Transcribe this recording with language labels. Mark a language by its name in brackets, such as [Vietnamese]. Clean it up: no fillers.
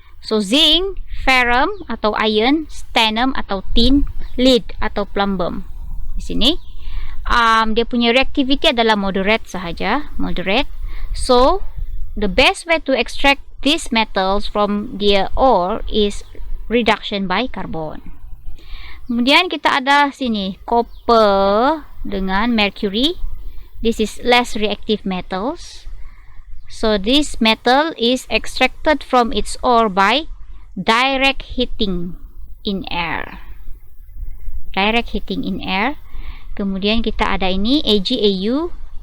[Malay] So zinc, ferrum atau iron, stannum atau tin, lead atau plumbum. Di sini dia punya reactivity adalah moderate sahaja, moderate. [English] So the best way to extract these metals from their ore is reduction by carbon. [Malay] Kemudian kita ada sini copper dengan mercury. [English] This is less reactive metals. So this metal is extracted from its ore by direct heating in air. Direct heating in air. [Malay] Kemudian kita ada ini AgAu.